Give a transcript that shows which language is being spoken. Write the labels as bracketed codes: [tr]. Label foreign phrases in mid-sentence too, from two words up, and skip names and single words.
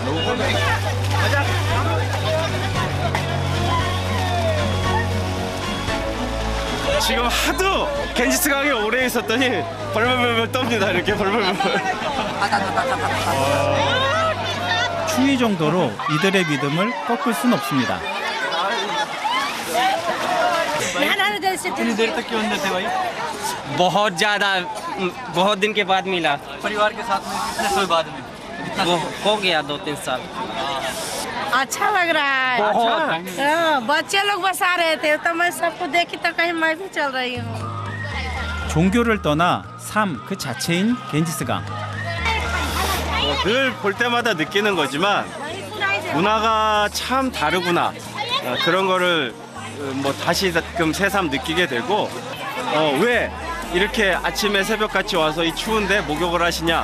[ko] 지금 하도 겐지스강에 오래 있었더니 벌벌벌 떱니다. 이렇게 벌벌벌. 추위 정도로 이들의 믿음을 꺾을 순 없습니다. [hi] बहुत ज्यादा बहुत दिन के बाद मिला। परिवार के साथ में कितने साल बाद में? वो हो गया 2-3 साल। अच्छा लग रहा है। हाँ, बच्चे लोग बसा रहे थे तो मैं सबको देखी तो कहीं मैं भी चल रही हूँ। [ko] 종교를 떠나 삶 그 자체인 겐지스강. 늘 볼 때마다 느끼는 거지만 문화가 참 다르구나. 그런 거를 뭐 다시금 새삼 느끼게 되고 왜 이렇게 아침에 새벽같이 와서 이 추운데 목욕을 하시냐?